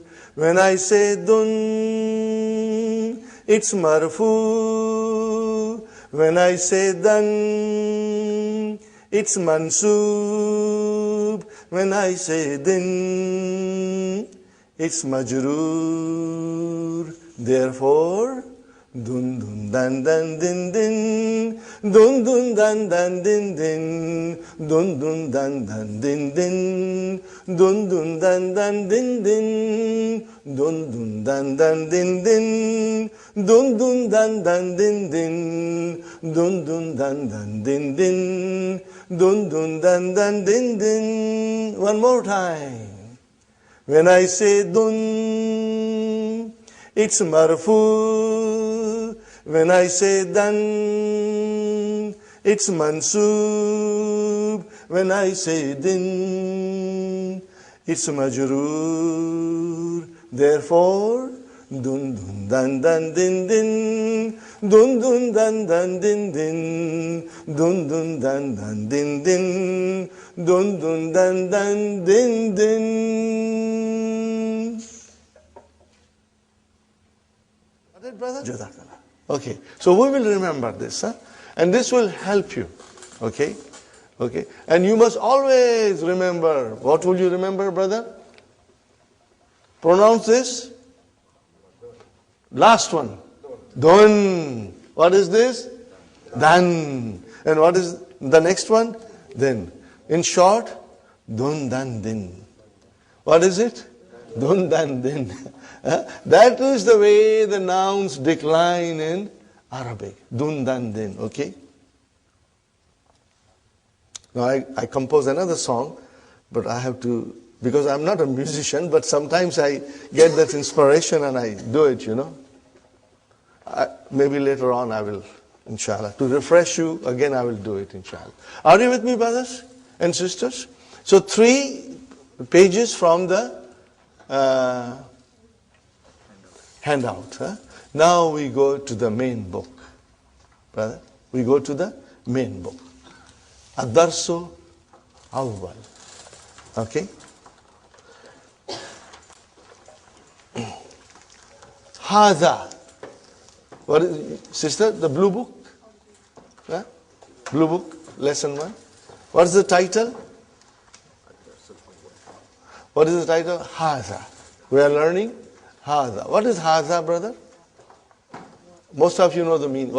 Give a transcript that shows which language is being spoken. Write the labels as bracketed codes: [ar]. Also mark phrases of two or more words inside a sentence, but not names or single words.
[en] When I say dun, it's marfu. When I say dan, it's mansoob. When I say din, it's majroor. Therefore, dun dun dan dan din din, dun dun dan dan din din, dun dun dan dan din din, dun dun dan dan din din, dun dun dan dan din din, dun dun dan dan din din, dun dun dan dan din din, dun dun dan dan din din. One more time. When I say dun, it's marfu. When I say dan, it's mansoob. When I say din, it's majroor. Therefore, dun dun dan dan din din, dun dun dan dan din din, dun dun dan dan din din, dun dun dan dan din din. Brother? Okay, so we will remember this, and this will help you. Okay, and you must always remember. What will you remember, brother? Pronounce this. Last one, dun. What is this? Dan. And what is the next one? Then. In short, dun dan din. What is it? Dun dan din. That is the way the nouns decline in Arabic. Dun dan din. Okay? Now I compose another song, but I have to, because I'm not a musician, but sometimes I get that inspiration and I do it, you know. Maybe later on I will, inshallah. To refresh you, again I will do it, inshallah. Are you with me, brothers and sisters? So 3 pages from the handout. Huh? Now we go to the main book. Brother, we go to the main book. [ar] الدرس أول. Okay? [en] Hadha. What is, sister, the blue book? Huh? Blue book, lesson 1. What is the title? What is the title? Hadha. We are learning Hadha. What is Hadha, brother? Most of you know the meaning.